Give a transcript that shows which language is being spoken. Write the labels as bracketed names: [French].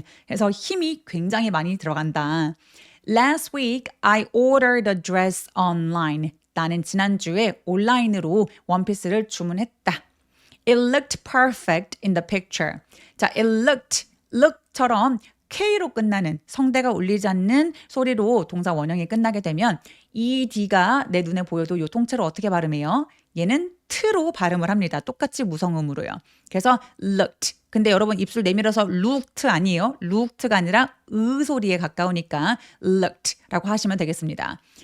[Korean] 해서 힘이 굉장히 많이 들어간다. [English] Last week, I ordered a dress online. [Korean] 나는 지난주에 온라인으로 원피스를 주문했다. [English] It looked perfect in the picture. [Korean] 자, it look처럼 K로 끝나는 성대가 울리지 않는 소리로 동사 원형이 끝나게 되면 이 D가 내 눈에 보여도 이 통째로 어떻게 발음해요? 얘는 트로 발음을 합니다. 똑같이 무성음으로요. 그래서 looked. 근데 여러분 입술 내밀어서 looked 아니에요. looked가 아니라 으 소리에 가까우니까 looked라고 하시면 되겠습니다.